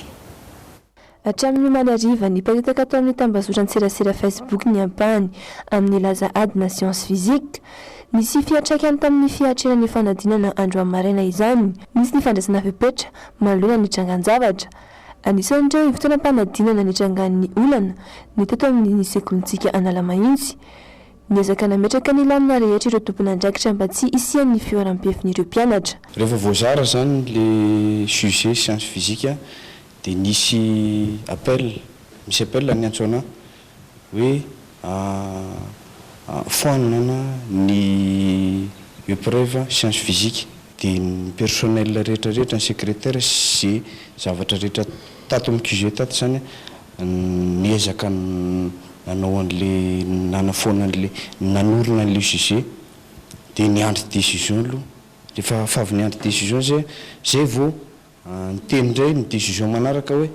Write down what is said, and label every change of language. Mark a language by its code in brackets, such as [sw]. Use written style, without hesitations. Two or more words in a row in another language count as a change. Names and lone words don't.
[mg] Hatramin'ny manariva ny mparitaka tao amin'ny tambazoran-tserasera Facebook ny ampahany amin'ny laza adina [fr] science physique [mg] nisy fiatraikany tamin'ny fiatrenan'ny fanadinana andro amaraina izany nisy ny fandraisana fepetra manoloana ny trangan-javatra anisan'ireo ivitoeram-panadinana ny trangan'ny olana ny teto amin'ny sekolontsika Analamahintsy niezaka nametraka ny lamina rehetra ireo tompon'andraikitra mba tsy isian'ny fioram-piefin'ireo mpianatra. Rehefa voazara zany le [fr] sujet science physique [mg] dia nisy appel ny antsoana hoe foanana ny [fr] épreuve science physique [mg] dia ny personnel rehetrarehetra ny secrétaire sy zavatra rehetra tato amin'ny QG tato zany niezaka nanao an'le nanafoana an'le nanorona an'le sujet dia niandry décision aloha rehefa favy niandry décision zay vao nyteny ndray ny décision manaraka hoe